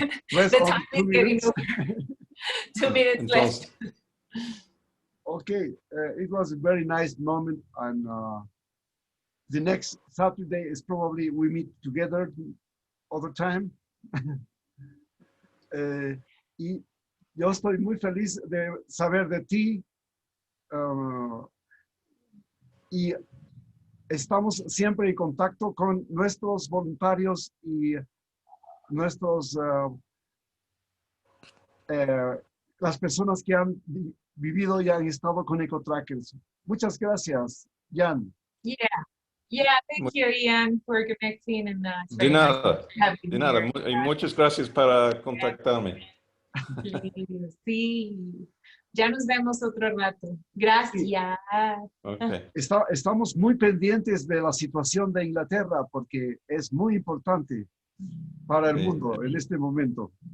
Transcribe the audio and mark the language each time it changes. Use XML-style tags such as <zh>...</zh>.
<en>The time is getting over. 2 minutes left. Okay, it was a very nice moment, and the next Saturday is probably we meet together other time.</en> <es>Y yo estoy muy feliz de saber de ti, y estamos siempre en contacto con nuestros voluntarios y nuestros las personas que han vivido y han estado con Ecotrackers. Muchas gracias, Jan.</es> <en>Yeah, thank you, Ian, for connecting. And</en> <es>De nada, de nada. Y muchas gracias para contactarme. Sí, ya nos vemos otro rato. Gracias.</es> <en>Okay.</en> <es>Estamos muy pendientes de la situación de Inglaterra porque es muy importante para el mundo en este momento.</es>